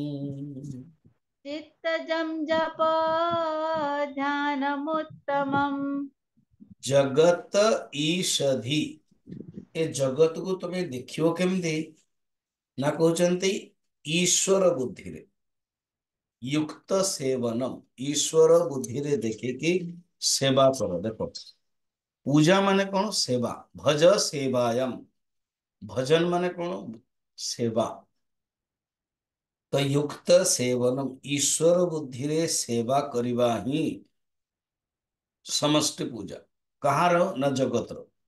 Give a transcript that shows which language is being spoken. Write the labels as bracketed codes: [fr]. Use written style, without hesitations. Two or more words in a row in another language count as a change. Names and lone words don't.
[sa] चित्तजं जप ध्यानमुत्तमम् जगत ईषधि। [or] ଏ ଜଗତକୁ ତମେ ଦେଖିବ କେମିତି ନା କହୁଛନ୍ତି ଈଶ୍ୱର ବୁଦ୍ଧିରେ [sa] युक्त सेवनम। [or] ଈଶ୍ୱର ବୁଦ୍ଧିରେ ଦେଖିକି ସେବା କର। ଦେଖ, ପୂଜା ମାନେ କଣ? ସେବା। [sa] ଭଜ ସେବାୟମ। [or] ଭଜନ ମାନେ କଣ? ସେବା। ତ [sa] युक्त ସେବନମ, [or] ଈଶ୍ୱର ବୁଦ୍ଧିରେ ସେବା କରିବା ହିଁ ସମଷ୍ଟି ପୂଜା। କାହାର? ନା ଜଗତର।